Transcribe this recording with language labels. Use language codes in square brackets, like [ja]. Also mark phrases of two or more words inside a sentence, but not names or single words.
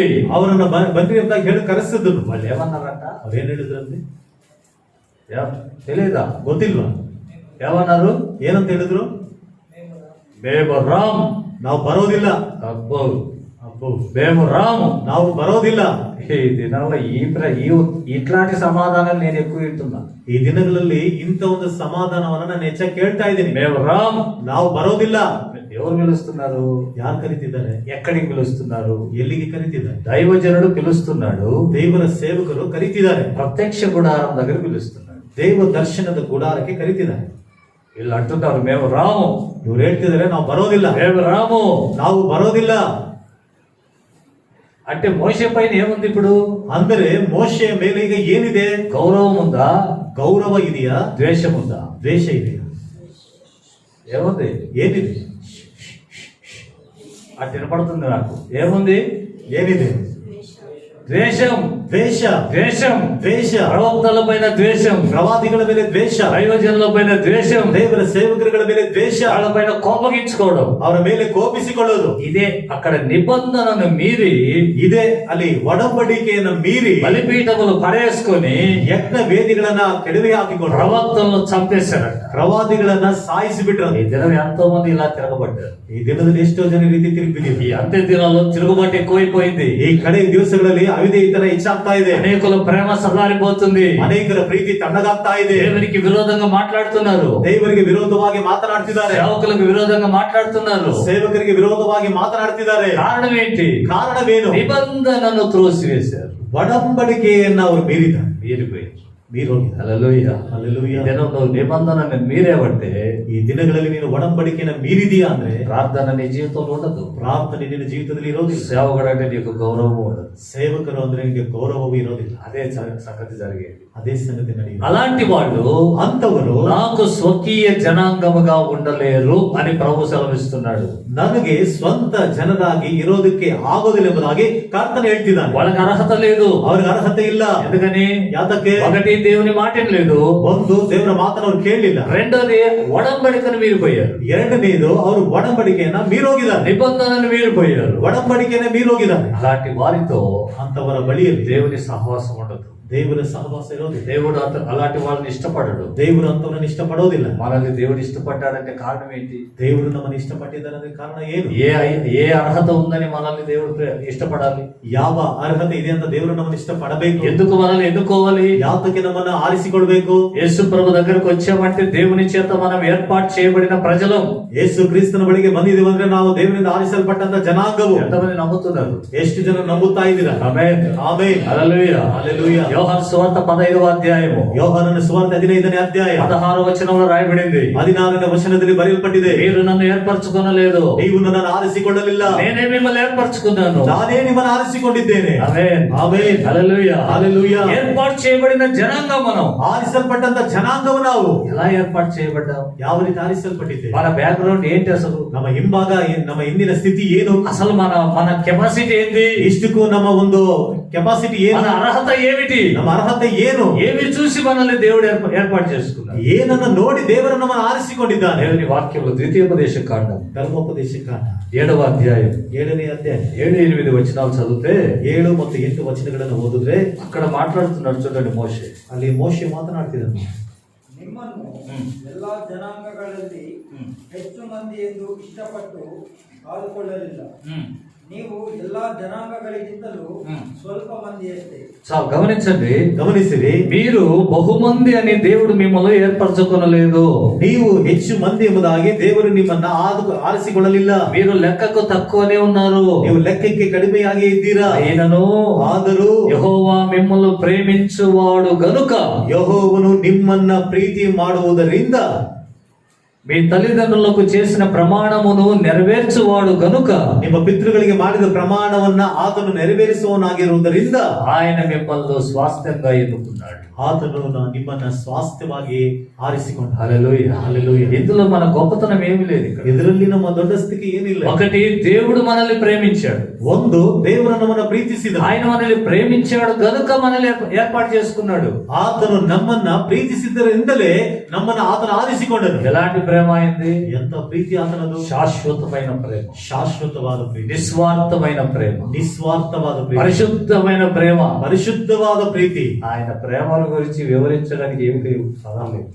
[kn] ಅವರನ್ನ ಬನ್ನಿ ಅಂತ ಹೇಳಿ ಕರೆಸಿದ್ರು. [te] వాళ్ళు ఏమన్నారంట? [kn] ಅವ್ರೇನ್ ಹೇಳಿದ್ರಂತೆ [te] తెలీదా? [kn] ಗೊತ್ತಿಲ್ವಾ? [te] ఏమన్నారు? [kn] ಏನಂತ ಹೇಳಿದ್ರು? [te] మేము రామ్. [kn] ನಾವು ಬರೋದಿಲ್ಲ. [te] అబ్బో, [kn] ಅಬ್ಬೋ, [te] మేము రాము. [kn] ನಾವು ಬರೋದಿಲ್ಲ. [te] ఈ దినాల్లో ఇట్లాంటి సమాధానాలు నేను ఎక్కువ వింటున్నా. [kn] ಈ ದಿನಗಳಲ್ಲಿ ಇಂಥ ಒಂದು ಸಮಾಧಾನವನ್ನ ನಾನು ಹೆಚ್ಚಾಗಿ ಕೇಳ್ತಾ ಇದ್ದೀನಿ. [te] మేము రామ్. [kn] ನಾವು ಬರೋದಿಲ್ಲ. [te] ఎవరు పిలుస్తున్నారు? [kn] ಯಾರು ಕರೀತಿದ್ದಾರೆ? [te] ఎక్కడికి పిలుస్తున్నారు? [kn] ಎಲ್ಲಿಗೆ ಕರೀತಿದ್ದಾರೆ? [te] దైవజనుడు పిలుస్తున్నాడు, [kn] ದೇವರ ಸೇವಕರು ಕರೀತಿದ್ದಾರೆ. [te] ప్రత్యక్ష గుడారం దగ్గర పిలుస్తున్నాడు, [kn] ದೇವ ದರ್ಶನದ ಗುಡಾರಕ್ಕೆ ಕರೀತಿದ್ದಾರೆ. [te] వీళ్ళు అంటున్నారు మేము రాము. [kn] ಇವ್ರು ಹೇಳ್ತಿದ್ದಾರೆ ನಾವು ಬರೋದಿಲ್ಲ. [te] మేము రాము. [kn] ನಾವು ಬರೋದಿಲ್ಲ [te] అంటే మోషే పైన ఏముంది ఇప్పుడు? [kn] ಅಂದರೆ ಮೋಶೆಯ ಮೇಲೆ ಈಗ ಏನಿದೆ? [te] గౌరవం ఉందా? [kn] ಗೌರವ ಇದೆಯಾ? [te] ద్వేషం ఉందా? [kn] ದ್ವೇಷ ಇದೆಯಾ? [te] ఏముంది? [kn] ಏನಿದೆ? [te] అటు వినపడుతుంది నాకు. ఏముంది? [kn] ಏನಿದೆ? [te] ద్వేషం. [kn] ದ್ವೇಷ. [te] ద్వేషం. [kn] ದ್ವೇಷ. [te] ప్రవక్తల పైన ద్వేషం, [kn] ಪ್ರವಾದಿಗಳ ಮೇಲೆ ದ್ವೇಷ, [te] దైవజనుల పైన ద్వేషం, [kn] ದೇವರ ಸೇವಕರುಗಳ ಮೇಲೆ ದ್ವೇಷ, [te] వాళ్ళ పైన కోపగించుకోవడం. [kn] ಅವರ ಮೇಲೆ ಕೋಪಿಸಿಕೊಳ್ಳೋದು. [te] ఇదే అక్కడ నిబంధనను మీరి, [kn] ಇದೆ ಅಲ್ಲಿ ಒಡಂಬಡಿಕೆಯನ್ನು ಮೀರಿ [te] బలిపీఠములు పడేసుకొని [kn] ಯಜ್ಞ ವೇದಿಗಳನ್ನ ಕೆಡವಿ ಹಾಕಿಕೊಂಡು [te] ప్రవక్తలను చంపేశారట. [kn] ಪ್ರವಾದಿಗಳನ್ನ ಸಾಯಿಸಿ ಬಿಟ್ರು. [te] ఈ దినం ఎంతో మంది ఇలా తిరగబడ్డారు. [kn] ಈ ದಿನದಲ್ಲಿ ಎಷ್ಟೋ ಜನ ಈ ರೀತಿ ತಿರುಗಿಬಿದ್ದೀವಿ. [te] ఈ అంత్య దినాల్లో తిరుగుబాటు ఎక్కువైపోయింది. [kn] ಈ ಕಡೆ ದಿವಸಗಳಲ್ಲಿ ಅವಿಧೇಯತನ ಹೆಚ್ಚಾಗ್ತಾ ಇದೆ. [te] అనేకుల ప్రేమ సల్లారిపోతుంది. [kn] ಅನೇಕರ ಪ್ರೀತಿ ತಣ್ಣಗಾಗ್ತಾ ಇದೆ. [te] దేవునికి విరోధంగా మాట్లాడుతున్నారు, [kn] ದೇವರಿಗೆ ವಿರೋಧವಾಗಿ ಮಾತನಾಡ್ತಿದ್ದಾರೆ, [te] సేవకులకు విరోధంగా మాట్లాడుతున్నారు. [kn] ಸೇವಕರಿಗೆ ವಿರೋಧವಾಗಿ ಮಾತನಾಡ್ತಿದ್ದಾರೆ. [te] కారణం ఏంటి? [kn] ಕಾರಣವೇನು? [te] నిబంధనను త్రోసివేశారు, [kn] ಒಡಂಬಡಿಕೆಯನ್ನ ಅವರು ಮೀರಿದ್ದಾರೆ. [te] మీరిపోయారు. [kn] మీరు ಹೋಗಿದ್ದಾರೆ. [te] హల్లెలూయా. హల్లెలూయా. ఈ దినం నువ్వు నిబంధనని మీరేవంటే [kn] ಈ ದಿನಗಳಲ್ಲಿ ನೀನು ಒಡಂಬಡಿಕೆಯನ್ನು ಮೀರಿದೀಯಾ ಅಂದ್ರೆ [te] ప్రార్థన నీ జీవితంలో ఉండదు. [kn] ಪ್ರಾರ್ಥನೆ ನಿನ್ನ ಜೀವಿತದಲ್ಲಿ ಇರೋದಿಲ್ಲ. [te] సేవకుడు అంటే నీకు గౌరవం ఉండదు. [kn] ಸೇವಕರು ಅಂದ್ರೆ ನಿನಗೆ ಗೌರವವೂ ಇರೋದಿಲ್ಲ. [te] అదే సంగతి జరిగేది. [kn] ಅದೇ ಸಂಗತಿ ನಡೆಯುತ್ತೆ. [te] అలాంటి వాళ్ళు [kn] ಅಂತವರು [te] నాకు స్వకీయ జనాంగముగా ఉండలేరు అని ప్రభు సెలవిస్తున్నాడు. [kn] ನನಗೆ ಸ್ವಂತ ಜನರಾಗಿ ಇರೋದಕ್ಕೆ ಆಗೋದಿಲ್ಲ ಎಂಬುದಾಗಿ ಕರ್ತನು ಹೇಳ್ತಿದ್ದಾನೆ. [te] వాళ్ళకి అర్హత లేదు. [kn] ಅವ್ರಿಗೆ ಅರ್ಹತೆ ಇಲ್ಲ. [te] ఎందుకని? [kn] ಯಾತಕ್ಕೆ? [te] ఒకటి దేవుని మాట లేదు, [kn] ಒಂದು ದೇವರ ಮಾತನ್ನು ಅವ್ರು ಕೇಳಲಿಲ್ಲ. [te] రెండోది ఒడంబడికను మీరిపోయారు. [kn] ಎರಡನೇದು ಅವರು ಒಡಂಬಡಿಕೆಯನ್ನ ಮೀರೋಗಿದ್ದಾರೆ. [te] నిబంధనను మీరిపోయారు. [kn] ಒಡಂಬಡಿಕೆಯನ್ನ ಮೀರೋಗಿದ್ದಾರೆ. [te] అలాంటి వారితో [kn] ಅಂತವರ ಬಳಿಯಲ್ಲಿ [te] దేవుని సహవాసం ఉండదు. [kn] ದೇವರ ಸಹವಾಸ ಇರೋದಿಲ್ಲ. [te] దేవుడు అలాంటి వాళ్ళని ఇష్టపడడు. [kn] ದೇವರು ಅಂತವರನ್ನು ಇಷ್ಟಪಡೋದಿಲ್ಲ. [te] మనల్ని దేవుడు ఇష్టపడ్డాడంటే కారణం ఏంటి? [kn] ದೇವರು ನಮ್ಮನ್ನು ಇಷ್ಟಪಟ್ಟಿದ್ದಾರೆ ಕಾರಣ ಏನು? [te] ఏ అర్హత ఉందని మనల్ని దేవుడు ఇష్టపడాలి? [kn] ಯಾವ ಅರ್ಹತೆ ಇದೆ ಅಂತ ದೇವರು ನಮ್ಮನ್ನು ಇಷ್ಟಪಡಬೇಕು? [te] ఎందుకు మనల్ని ఎన్నుకోవాలి? [kn] ಯಾತಕ್ಕೆ ನಮ್ಮನ್ನ ಆರಿಸಿಕೊಳ್ಬೇಕು? [te] యేసు ప్రభు దగ్గరకు వచ్చామంటే దేవుని చేత మనం ఏర్పాటు చేయబడిన ప్రజలం. [kn] ಯೇಸು ಕ್ರಿಸ್ತನ ಬಳಿಗೆ ಬಂದಿದ್ದೀವಿ ಅಂದ್ರೆ ನಾವು ದೇವರಿಂದ ಆರಿಸಲ್ಪಟ್ಟಂತ ಜನಾಂಗವು. [te] ఎంతమంది నమ్ముతున్నారు? [kn] ಎಷ್ಟು ಜನ ನಂಬುತ್ತಾ ಇದ್ದೀರಾ? [te] ఆమేన్. [kn] ಆಮೆನ್. [te] హల్లెలూయా. హల్లెలూయా. యోహాను సువార్త 15వ అధ్యాయము [kn] ಯೋಹಾನನ ಸುವಾರ್ತೆ 15ನೇ ಅಧ್ಯಾಯ [te] 16వ వచనంలో రాయబడింది. [kn] 16ನೇ ವಚನದಲ್ಲಿ ಬರೆಯಲ್ಪಟ್ಟಿದೆ, [te] మీరు నన్ను ఏర్పరచుకొనలేదు, [kn] ನೀವು ನನ್ನನ್ನು ಆರಿಸಿಕೊಳ್ಳಲಿಲ್ಲ, [te] నేనే మిమ్మల్ని ఏర్పరచుకున్నాను, [kn] ನಾನೇ ನಿಮ್ಮನ್ನು ಆರಿಸಿಕೊಂಡಿದ್ದೇನೆ. [te] ఆమేన్. [kn] ಆಮೆನ್. [te] హల్లెలూయా. హల్లెలూయా. ఏర్పాటు చేయబడిన జనాంగం మనం. [kn] ಆರಿಸಲ್ಪಟ್ಟಂತ ಜನಾಂಗವು ನಾವು. [te] ఎలా ఏర్పాటు చేయబడ్డాం? [kn] ಯಾವ ರೀತಿ ಆರಿಸಲ್ಪಟ್ಟಿದ್ದೇವೆ? [te] మన బ్యాక్గ్రౌండ్ ఏంటి అసలు? [kn] ನಮ್ಮ ಹಿಂಭಾಗ ನಮ್ಮ ಹಿಂದಿನ ಸ್ಥಿತಿ ಏನು? [te] అసలు మన కెపాసిటీ ఏంటి? [kn] ಇಷ್ಟಕ್ಕೂ ನಮ್ಮ ಒಂದು ಕೆಪಾಸಿಟಿ ಏನು? [te] మన అర్హత ఏమిటి? [kn] ನಮ್ಮ ಅರ್ಹತೆ ಏನು? [te] ఏమి చూసి మనల్ని దేవుడు ఏర్పాటు చేసుకున్నాడు? [kn] ಏನನ್ನ ನೋಡಿ ದೇವರು ನಮ್ಮನ್ನು ಆರಿಸಿಕೊಂಡಿದ್ದಾನೆ? [te] దేవుని వాక్యంలో ద్వితీయోపదేశ కాండం [kn] ಧರ್ಮೋಪದೇಶ ಕಾಂಡ [te] 7వ అధ్యాయం [kn] 7ನೇ ಅಧ್ಯಾಯ [te] 7-8 వచనాలు చదివితే [kn] 7 ಮತ್ತು 8 ವಚನಗಳನ್ನು ಓದಿದ್ರೆ [te] అక్కడ మాట్లాడుతున్నాడు చూడండి మోషే. [kn] ಅಲ್ಲಿ ಮೋಶೆ ಮಾತನಾಡ್ತಿದ್ದಾನೆ. ನಿಮ್ಮನ್ನು ಎಲ್ಲಾ ಜನಾಂಗಗಳಲ್ಲಿ ಹೆಚ್ಚು ಮಂದಿ ಎಂದು ಇಷ್ಟಪಟ್ಟು ಕಾದುಕೊಳ್ಳಲಿಲ್ಲ. ನೀವು ಎಲ್ಲಾ ಜನಾಂಗಗಳಿಗಿಂತಲೂ ಸ್ವಲ್ಪ ಮಂದಿಯಷ್ಟೇ. [te] చాలు గమనించండి. [kn] ಗಮನಿಸಿರಿ, [te] మీరు బహుమంది అని దేవుడు మిమ్మల్ని ఏర్పరచుకొనలేదు. [kn] ನೀವು ಹೆಚ್ಚು ಮಂದಿ ಎಂಬುದಾಗಿ ದೇವರು ನಿಮ್ಮನ್ನ ಆರಿಸಿಕೊಳ್ಳಲಿಲ್ಲ. [te] మీరు లెక్కకు తక్కువనే ఉన్నారు. [kn] ನೀವು ಲೆಕ್ಕಕ್ಕೆ ಕಡಿಮೆಯಾಗಿ ಇದ್ದೀರಾ. [te] అయినను [kn] ಆದರೂ [te] యెహోవా మిమ్మల్ని ప్రేమించువాడు గనుక, [kn] ಯೆಹೋವನು ನಿಮ್ಮನ್ನ ಪ್ರೀತಿ ಮಾಡುವುದರಿಂದ, [te] మీ తల్లిదండ్రులకు చేసిన ప్రమాణమును నెరవేర్చువాడు గనుక, [kn] ನಿಮ್ಮ ಪಿತೃಗಳಿಗೆ ಮಾಡಿದ ಪ್ರಮಾಣವನ್ನ ಆತನು ನೆರವೇರಿಸುವವನಾಗಿರುವುದರಿಂದ [te] ఆయన మిమ్మల్ని స్వాస్థ్యంగా ఎన్నుకున్నాడు. [kn] ಆತನು ನಿಮ್ಮನ್ನ ಸ್ವಾಸ್ಥ್ಯವಾಗಿ ಆರಿಸಿಕೊಂಡ. [te] హల్లెలూయా. హల్లెలూయా. ఇందులో మన గొప్పతనం ఏమీ లేదు ఇక్కడ. [kn] ಇದರಲ್ಲಿ ನಮ್ಮ ದೊಡ್ಡ ಸ್ಥಿತಿ ಏನಿಲ್ಲ. [te] ఒకటి, దేవుడు మనల్ని ప్రేమించాడు. [kn] ಒಂದು, ದೇವರು ನಮ್ಮನ್ನ ಪ್ರೀತಿಸಿದ. [te] ఆయన మనల్ని ప్రేమించాడు గనుక మనల్ని ఏర్పాటు చేసుకున్నాడు. [kn] ಆತನು ನಮ್ಮನ್ನ ಪ್ರೀತಿಸಿದ್ದರಿಂದಲೇ ನಮ್ಮನ್ನ ಆತನು ಆರಿಸಿಕೊಂಡನು. [te] ఎలాంటి ప్రేమ అయింది? [kn] ಎಂತ ಪ್ರೀತಿ ಆತನದು! [te] శాశ్వతమైన ప్రేమ, [kn] ಶಾಶ್ವತವಾದ ಪ್ರೀತಿ, [te] నిస్వార్థమైన ప్రేమ, [kn] ನಿಸ್ವಾರ್ಥವಾದ ಪ್ರೀತಿ, [te] పరిశుద్ధమైన ప్రేమ. [kn] ಪರಿಶುದ್ಧವಾದ ಪ್ರೀತಿ. [te] ఆయన ప్రేమల గురించి వివరించడానికి ఏమి పదాలు లేవు.